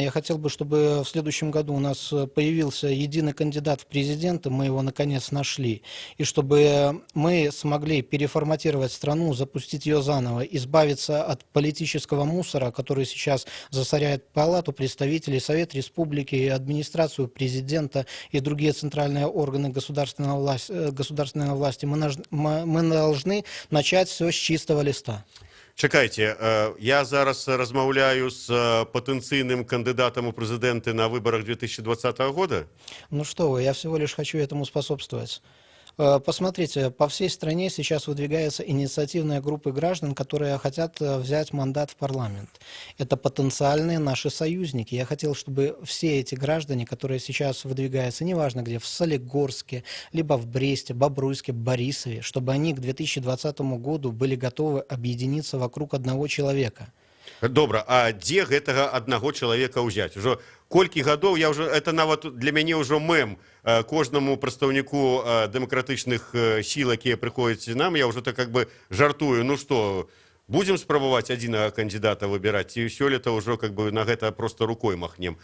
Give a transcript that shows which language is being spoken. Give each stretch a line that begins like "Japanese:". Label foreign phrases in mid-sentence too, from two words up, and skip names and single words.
Russian: Я хотел бы, чтобы в следующем году у нас появился единый кандидат в президенты, мы его наконец нашли, и чтобы мы смогли переформатировать страну, запустить ее заново, избавиться от политического мусора, который сейчас засоряет Палату представителей, Совет Республики, администрацию президента и другие центральные органы государственной власти. Мы должны начать все с чистого листа.
Belarusian: Чакайте, я зараз размаўляю
Russian: с потенциальным кандидатом у президенты на выборах 2020 года? Ну что вы, я всего лишь хочу этому способствовать. Посмотрите, по всей стране сейчас выдвигаются инициативные группы граждан, которые хотят взять мандат в парламент. Это потенциальные наши союзники. Я хотел, чтобы все эти граждане, которые сейчас выдвигаются, неважно где, в Солигорске, либо в Бресте, Бобруйске, Борисове, чтобы они к 2020 году были готовы объединиться вокруг одного человека.
Belarusian: Добра, а дзе гэтага аднаго чалавека ўзяць? Ужо колькі гадоў, это нават для мяне ўжо мэм кожнаму прадстаўніку дэмакратычных сіл, якія прыходзяць нам, я ўжо так
Russian: как бы
Belarusian: жартую, ну што, будзем спрабаваць адзінага кандидата выбіраць, ці сёлета ўжо
Russian: как бы
Belarusian: на гэта просто
Russian: рукой махнем.